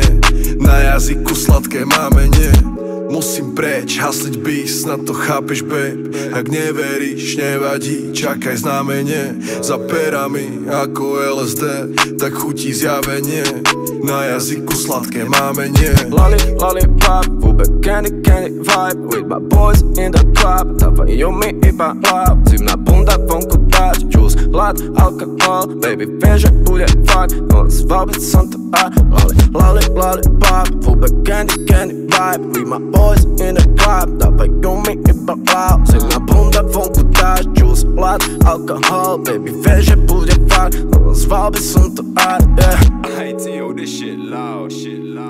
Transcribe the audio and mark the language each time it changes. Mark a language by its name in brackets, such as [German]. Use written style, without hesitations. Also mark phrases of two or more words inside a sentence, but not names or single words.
[Slovak] Na jazyku sladké mámenie. Musím preč, hasliť bis, na to chápeš, babe. Ak neveríš, nevadí, čakaj znamenie. Za perami ako LSD, tak chutí zjavenie. Na jazyku sladké mámenie. [English] Lollipop, Uber, candy vibe. With my boys in the club. [Slovak] Dávajú mi iba love. Zimná bunda, vonku páč. Juice, hlad, alkohol. Baby, viem, že bude fakt. No zval by som to aj. [English] Lollipop, Uber, candy vibe. With my boys in the club. [Slovak] Dávajú mi iba love. Zimná bunda, vonku páč. Juice, hlad, alkohol. Baby, viem, že bude fakt. No zval by som to aj, yeah. [English] ATO, this shit loud,